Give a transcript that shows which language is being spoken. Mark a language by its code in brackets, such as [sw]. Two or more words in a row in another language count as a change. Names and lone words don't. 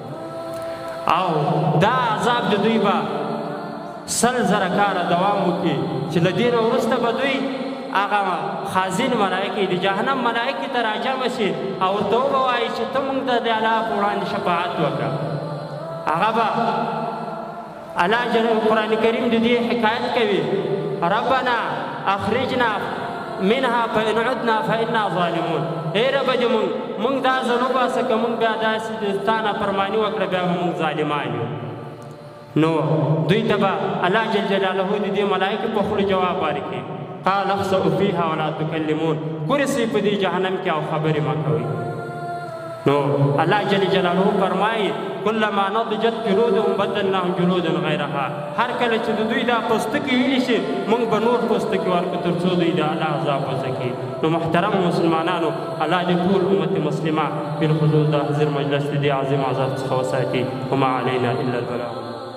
[ps] او دا عذاب د دوی به 100 زره کاله دوام وکړي چې له دې نه وروسته به دوی هغه خازن ملایکې د جهنم ملایکې ته راجمع شي او ورته ووایي چې ته موږ ته د الله په وړاندې شفاعت وکړه. هغه به الله قرآن کریم د دې حکایت کوي [ar] ربنا اخرجنا منها فإن عدنا فإنا ظالمون. [ps] ای رب دې موږ دا ځل وباسه که موږ بیا داسې تا نافرماني وکړه بیا به موږ ظالمان یو. نو دوی ته به الله [ar] جل جلاله [ps] د دې ملایکو په خوله جواب ورکړي [ar] قال اخسئوا فيها ولا تكلمون، [ps] ګرځئ په دې جهنم کې او خبرې مه کوئ. نو الله [ar] جل جلاله [ps] فرمایي [ar] کلما نضجت جلودهم بدلناهم جلودا غیرها، [ps] هر کله چې د دوی دا پوستکي ویلي شي موږ به نور پوستکي ورکړو تر څو دوی د الله عذاب وځکي. نو محترم مسلمانانو، الله دې ټول امت مسلمه بالخصوص د حاضر مجلس د دې عظیم عذاب څخه وساتي. [ar] وما علینا الا البلاغ.